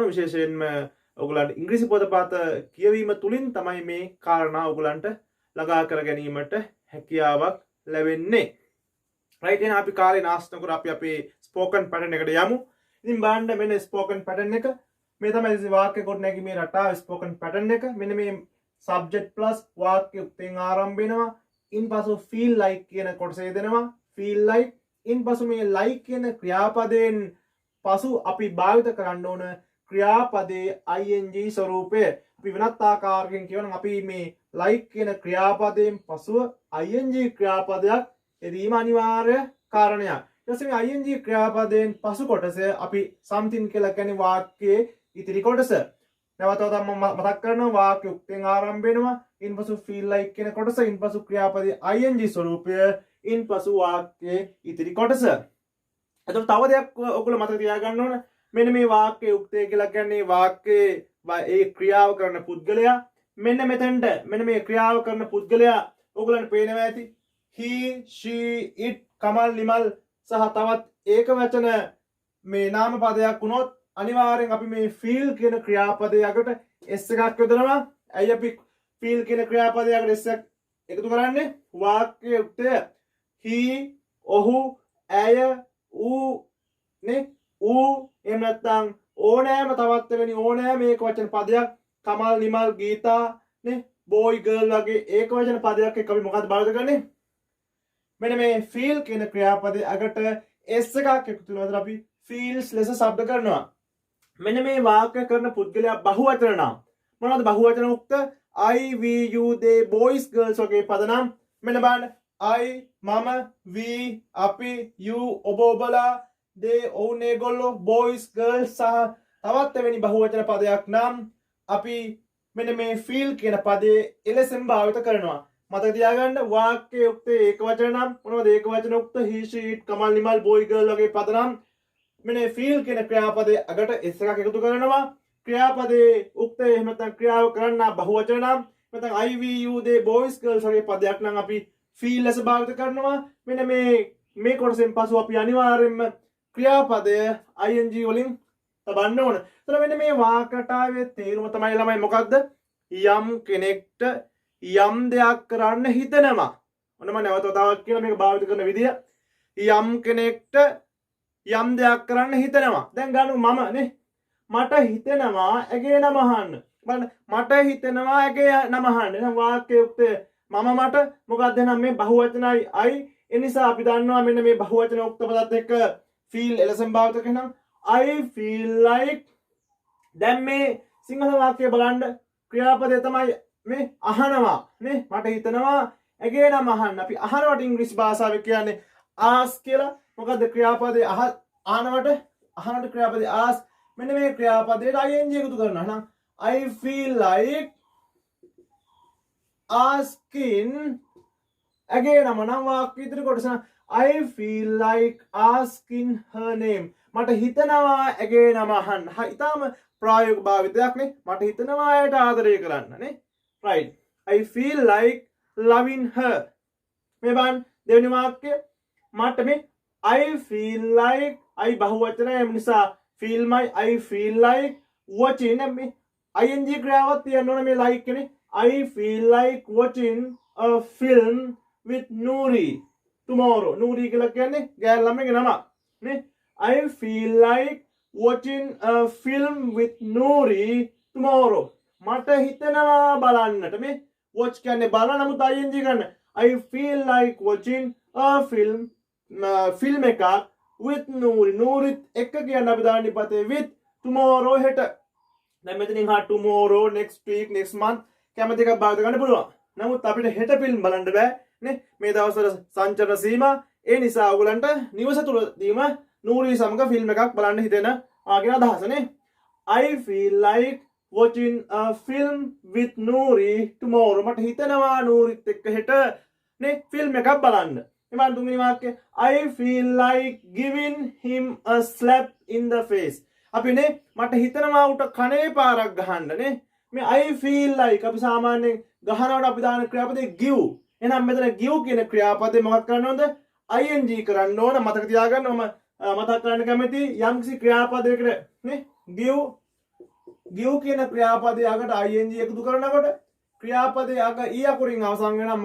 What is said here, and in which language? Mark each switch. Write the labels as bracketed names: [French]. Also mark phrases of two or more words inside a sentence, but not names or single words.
[Sinhala] විශේෂයෙන්ම ඔයගොල්ලන්ට ඉංග්‍රීසි පොතපත කියවීම තුලින් තමයි මේ කාරණා ඔයගොල්ලන්ට ළඟා කර ගැනීමට හැකියාවක් ලැබෙන්නේ. රයිට්. එහෙනම් අපි කාලේ නාස්ති නොකර අපි අපේ [English] spoken pattern [Sinhala] එකට යමු. ඉතින් බලන්න මෙන්න [English] spoken pattern [Sinhala] එක. මේ තමයි වාක්‍ය ගොඩනැගීමේ රටාව [English] spoken pattern [Sinhala] එක. මෙන්න මේ [English] subject plus [Sinhala] වාක්‍ය උක්තෙන් ආරම්භ වෙනවා. ඉන්පසු [English] feel like [Sinhala] කියන කොටස දෙනවා. [English] feel like. [Sinhala] ඉන්පසු මේ like කියන ක්‍රියාපදයෙන් පසු අපි භාවිත කරන්න ඕන ක්‍රියාපදයේ ing ස්වරූපය. අපි වෙනත් ආකාරයකින් කියවනම් අපි මේ like කියන ක්‍රියාපදයෙන් පසුව ing ක්‍රියාපදයක් යෙදීම අනිවාර්ය කාරණයක්. ඊට පස්සේ මේ ing ක්‍රියාපදයෙන් පසු කොටස අපි something කියලා කියන්නේ වාක්‍යයේ ඉතිරි කොටස. නැවතත් මම මතක් කරනවා වාක්‍ය උක්තෙන් ආරම්භ වෙනවා. ඉන්පසු [English] feel like [Sinhala] කියන කොටස, ඉන්පසු ක්‍රියාපදයේ ing ස්වරූපය, ඉන්පසු වාක්‍යයේ ඉතිරි කොටස. එතකොට තව දෙයක් ඔයගොල්ලෝ මතක තියාගන්න ඕන. මෙන්න මේ වාක්‍ය උක්තය කියලා කියන්නේ වාක්‍යයේ ඒ ක්‍රියාව කරන පුද්ගලයා. මෙන්න මෙතෙන්ට මෙන්න මේ ක්‍රියාව කරන පුද්ගලයා ඔයගොල්ලන්ට පේනවා ඇති. [English] he, she, it, [Sinhala] කමල්, නිමල් සහ තවත් ඒක වචන මේ නාම පදයක් වුණොත් අනිවාර්යෙන් අපි මේ feel කියන ක්‍රියාපදයේ යකට s එකක් යොදනවා. ඇයි අපි feel කියන ක්‍රියාපදයේ යකට s එකක් එකතු කරන්නේ? වාක්‍ය උක්තය he, ඔහු, ඇය, ඌ ඌ එහෙම නැත්නම් ඕනෑම තවත් වෙනි ඕනෑම මේක වචන පදයක් කමල්, නිමල්, ගීතා [English] boy, girl [Sinhala] වගේ ඒක වචන පදයක් එක්ක අපි මොකක්ද භාවිත කරන්නේ? මෙන්න මේ feel කියන ක්‍රියාපදයේ අගට s එකක් එකතු වෙනවා. අපි feels ලෙස શબ્ද කරනවා. මෙන්න මේ වාක්‍ය කරන පුද්ගලයා බහුවචන නම් මොනවද බහුවචන උක්ත? [English] I, we, you, they, boys, girls [Sinhala] වගේ පද නම් මෙන්න බලන්න I, මම, we, අපි, you, ඔබ ඔබලා, they, ඔවුන් ඒගොල්ලෝ, [English] boys, girls [Sinhala] සහ තවත් එවැනි බහුවචන පදයක් නම් අපි මෙන්න මේ feel කියන පදේ එලෙසම භාවිත කරනවා. මතක තියාගන්න වාක්‍ය උක්තේ ඒක වචන නම් මොනවද ඒක වචන උක්ත? [English] he, she, it, [Sinhala] කමල්, නිමල්, [English] boy, girl [Sinhala] වගේ පද නම් මෙන්න feel කියන ක්‍රියාපදයේ අගට s එකක් එකතු කරනවා. ක්‍රියාපදයේ උක්තේ එහෙම නැත්නම් ක්‍රියාව කරන්න බහුවචන නම් නැත්නම් [English] I, we, you, they, boys, girls [Sinhala] වගේ පදයක් නම් අපි feel ලෙස භාවිත කරනවා. මෙන්න මේ කොටසෙන් පසු අපි අනිවාර්යයෙන්ම ක්‍රියාපදය ing වලින් තබන්න ඕන. එතන මෙන්න මේ වාක්‍යටාවේ තේරුම තමයි ළමයි මොකක්ද? යම් කෙනෙක්ට යම් දෙයක් කරන්න හිතෙනවා. ඔන්න මම නැවත වතාවක් කියලා මේක භාවිත කරන විදිය. යම් කෙනෙක්ට යම් දෙයක් කරන්න හිතෙනවා. දැන් ගන්නු මම මට හිතෙනවා ඇගේ නම අහන්න. බලන්න මට හිතෙනවා ඇගේ නම අහන්න. එහෙනම් වාක්‍ය උක්තය මම මට මොකක්ද එහෙනම් මේ බහුවචනයි I. ඒ නිසා අපි දන්නවා මෙන්න මේ බහුවචන උක්ත පදත් එක්ක feel එලෙසම භාවිත කරනවා. [English] I feel like. [Sinhala] දැන් මේ සිංහල වාක්‍යය බලන්න ක්‍රියාපදය තමයි මේ අහනවා මට හිතනවා ඇගේ නම අහන්න. අපි අහනවට ඉංග්‍රීසි භාෂාවේ කියන්නේ ask කියලා. මොකද්ද ක්‍රියාපදේ අහනවට ක්‍රියාපදේ ask. මෙන්න මේ ක්‍රියාපදයට ing එකතු කරනවා. එහෙනම් [English] I feel like asking [Sinhala] ඇගේ නම නම් වාක්‍ය ඉදිරි කොටස [English] I feel like asking her name. [Sinhala] මට හිතනවා ඇගේ නම අහන්න. ඊටාම ප්‍රායෝගික භාවිතයක් නේ. මට හිතනවා ඇයට ආදරය කරන්න නේ. [English] right. I feel like loving her. [Sinhala] මේ බලන්න දෙවෙනි වාක්‍ය මට මේ [English] I feel like I [Sinhala] බහුවචනය එම නිසා [English] feel my I feel like watching [Sinhala] මේ ing ක්‍රියාවක් තියන්න ඕන මේ like කෙනේ. [English] I feel like watching a film with Nuri tomorrow. [Sinhala] Nuri කියලා කියන්නේ ගෑල් ළමයිගේ නම නේ. [English] I feel like watching a film with Nuri tomorrow. [Sinhala] මට හිතෙනවා බලන්නට මේ watch කියන්නේ බලන නමුත් ing ගන්න. [English] I feel like watching a film එකක් with Nuri. [Sinhala] Nuri එක්ක කියන්න අපි දාන්නේ පතේ [English] with tomorrow [Sinhala] හෙට. දැන් මෙතනින් හා [English] tomorrow next week next month [Sinhala] කැමති එකක් භාවිත කරන්න පුළුවන්. නමුත් අපිට හෙට ෆිල්ම් බලන්න බෑ නේ. මේ දවස්වල සංචරණ සීමා. ඒ නිසා ඔයගලන්ට නිවස තුලදීම නූරි සමග ෆිල්ම් එකක් බලන්න හිතෙන ආගෙන අදහස නේ. [English] I feel like watching a film with Noori tomorrow. [Sinhala] මට හිතෙනවා නූරිත් එක්ක හෙට නේ ෆිල්ම් එකක් බලන්න. එමන් තුන්වෙනි වාක්‍යය [English] I feel like giving him a slap in the face. [Sinhala] අපි නේ මට හිතනවා උට කනේ පාරක් ගහන්න නේ. මේ [English] I feel like [Sinhala] අපි සාමාන්‍යයෙන් ගහනවට අපි දාන ක්‍රියාපදේ give. එහෙනම් මෙතන give කියන ක්‍රියාපදේ මොකක් කරන්න ඕනද? ing කරන්න ඕන. මතක තියාගන්න මම මතක් කරන්න කැමති යම්කිසි ක්‍රියාපදයකට නේ give කියන ක්‍රියාපදයේ අගට ing එකතු කරනකොට ක්‍රියාපදයේ අග e අකුරින් අවසන් වෙනවා.